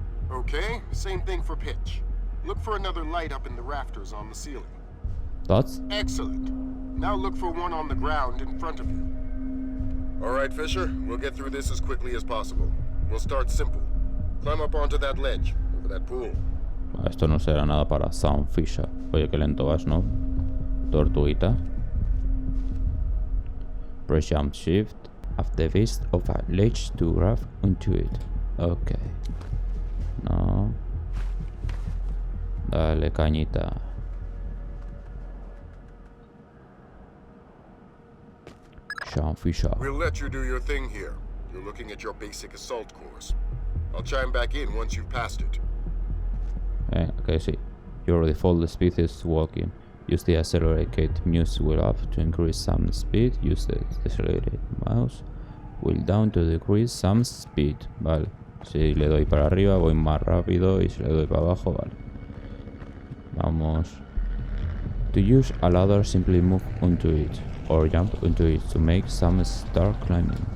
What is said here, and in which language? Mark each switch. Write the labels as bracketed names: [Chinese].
[English] Okay, same thing for pitch. Look for another light up in the rafters on the ceiling. Thoughts? Excellent. Now look for one on the ground in front of you. All right, Fisher, we'll get through this as quickly as possible. We'll start simple. Climb up onto that ledge, over that pool. [Spanish] Esto no será nada para Sam Fisher. Oye, qué lento vas, ¿no? Tortuguita. [English] Press jump shift after the fist of a ledge to grab onto it. [Spanish] Ok. No. Dale, cañita. [English] Sam Fisher. We'll let you do your thing here. You're looking at your basic assault course. I'll chime back in once you've passed it. Okay, see. Your default speed is walking. Use the accelerate mouse wheel up to increase some speed. Use the accelerated mouse will down to decrease some speed. [Spanish] Vale. Si le doy para arriba voy más rápido y si le doy para abajo, vale. Vamos. [English] To use a ladder, simply move onto it or jump onto it to make some start climbing.